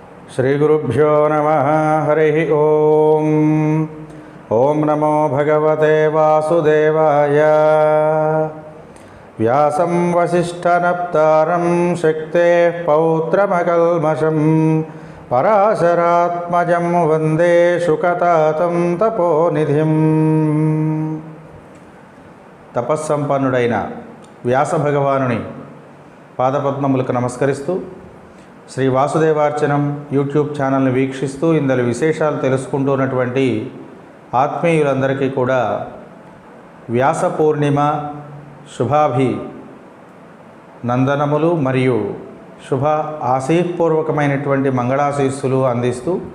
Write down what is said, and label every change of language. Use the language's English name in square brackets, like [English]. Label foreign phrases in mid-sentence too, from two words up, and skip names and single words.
[Sanskrit] श्रीगुरुभ्यो नमः। हरिः ओम। ओम नमो भगवते वासुदेवाय। व्यासं वसिष्ठनप्तारं शक्तेः पौत्रमकल्मषं पराशरात्मजं वन्दे शुकतातं तपोनिधिं। [Telugu] తపస్సంపన్నుడైన వ్యాస భగవానుని పాదపద్మములకు నమస్కరిస్తూ శ్రీ వాసుదేవార్చనం [English] YouTube channelని [Telugu] వీక్షిస్తూ ఇందులో విశేషాలు తెలుసుకుంటున్నటువంటి ఆత్మీయులందరికీ కూడా వ్యాస పూర్ణిమ శుభాభి నందనములు మరియు శుభ ఆశీపూర్వకమైనటువంటి మంగళాశీస్సులు అందిస్తూ